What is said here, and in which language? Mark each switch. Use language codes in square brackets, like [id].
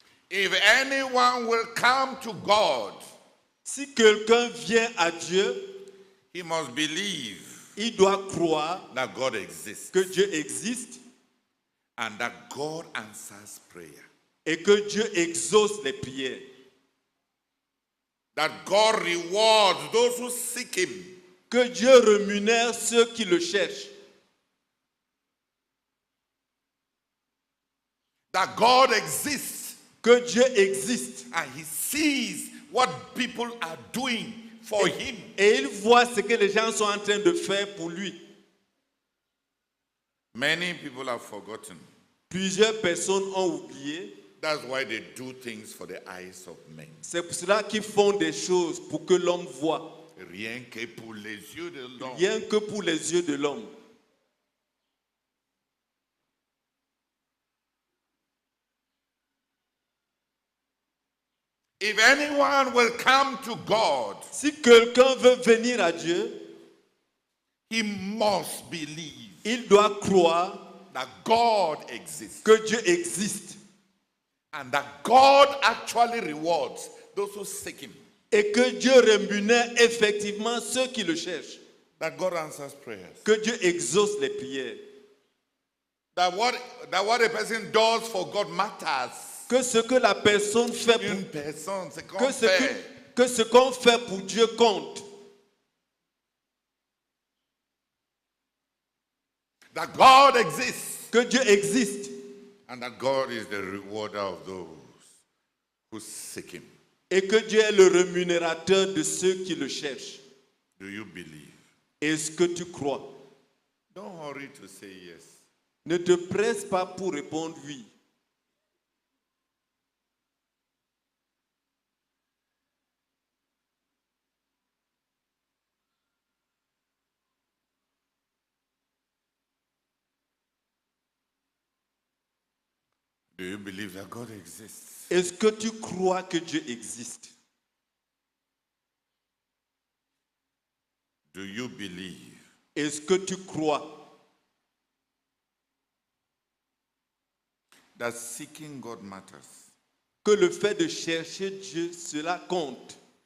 [en] if anyone will come to God, [fr] si quelqu'un vient à Dieu, [en] he must believe [fr] il doit croire [en] that God exists [fr] que Dieu existe [en] and that God answers prayer. [fr] et que Dieu exauce les prières. [en] That God rewards those who seek him. [fr] Que Dieu rémunère ceux qui le cherchent. [en] That God exists [fr] Que Dieu existe. [en] and he sees what people are doing for him. [fr] Et il voit ce que les gens sont en train de faire pour lui. [en] Many people have forgotten. [fr] Plusieurs personnes ont oublié. [en] That's why they do things for the eyes of men. [fr] C'est pour cela qu'ils font des choses pour que l'homme voie. Rien que pour les yeux de l'homme. Rien que pour les yeux de l'homme. [en] If anyone will come to God, [fr] Si quelqu'un veut venir à Dieu, [en] he must believe [fr] il doit croire [en] that God exists [fr] que Dieu existe [en] and that God actually rewards those who seek him. [fr] et que Dieu rémunère effectivement ceux qui le cherchent. [en] That God answers prayers. [fr] Que Dieu exauce les prières. [en] That what a person does for God matters. [fr] Que ce que la personne fait Une pour, personne, c'est qu'on que fait. ce qu'on fait pour Dieu compte. [en] That God exists [fr] Que Dieu existe [en] and that God is the rewarder of those who seek him. [fr] et que Dieu est le rémunérateur de ceux qui le cherchent. [en] Do you believe? [fr] Est-ce que tu crois? [en] Don't hurry to say yes. [fr] Ne te presse pas pour répondre oui. [en] Do you believe that God exists? [fr] Est-ce que tu crois que Dieu existe? [en] Do you believe [fr] Est-ce que tu crois [en] that seeking God matters? [fr] que le fait de chercher Dieu, cela compte?